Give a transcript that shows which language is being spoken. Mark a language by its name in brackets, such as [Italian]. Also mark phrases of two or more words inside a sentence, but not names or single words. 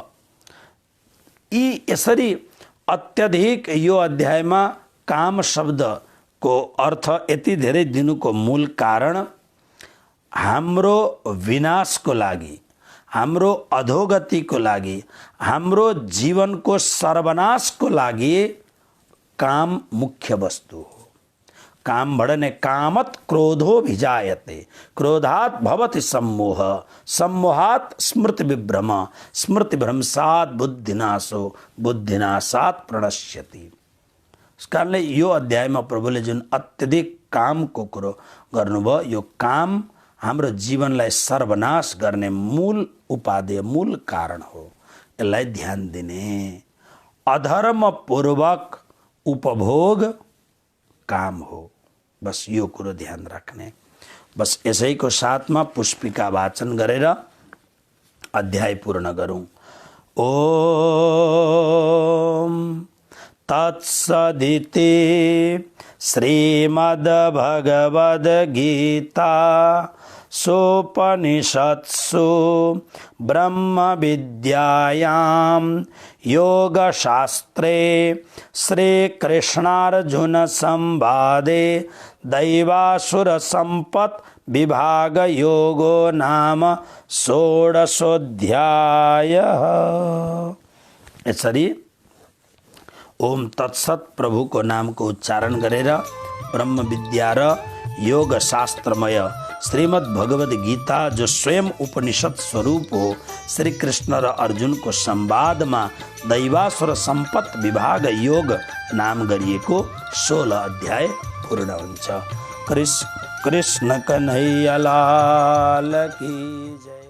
[Nepali] यी यसरी अत्यधिक यो अध्यायमा काम शब्दको अर्थ यति धेरै दिनुको मूल कारण हाम्रो विनाशको लागि, हाम्रो अधोगतिको लागि, हाम्रो जीवनको सर्वनाशको लागि काम मुख्य वस्तु हो। [Sanskrit] काम भडने कामत क्रोधो भिजायते, क्रोधात भवति सम्मोह, सम्मोहात स्मृति विभ्रम, स्मृति भ्रंशात बुद्धिनाशो, बुद्धिनाशात प्रणश्यति। [Nepali] इस कारणले यो अध्यायमा प्रभुले जुन अत्यधिक कामको कुरो गर्नुभयो, यो काम हाम्रो जीवनलाई सर्वनाश गर्ने मूल उपादेय, मूल कारण हो। यसलाई ध्यान दिने। अधर्मपूर्वक उपभोग काम हो। बस यो कुरो ध्यान राख्ने। बस यसैको साथमा पुष्पिका वाचन गरेर अध्याय पूर्ण गरौँ। [Sanskrit] ओम तत्सदिति श्रीमद्भगवद्गीता सोपनिषत्सु ब्रह्मविद्यायां योगशास्त्रे श्रीकृष्णार्जुन संवादे दैवासुरसम्पत् विभाग योगो नाम 16ओऽध्यायः। [Nepali] यसरी ओम तत्सत प्रभुको नामको उच्चारण गरेर ब्रह्म विद्या र योग शास्त्रमय श्रीमद् भगवद गीता, जो स्वयं उपनिषद स्वरूप हो, श्री कृष्ण र अर्जुनको संवादमा दैवासुर सम्पत् विभाग योग नाम गरिएको 16 अध्याय पूर्ण हुन्छ। [Hindi] कृष्ण कन्हैया लाल की जय।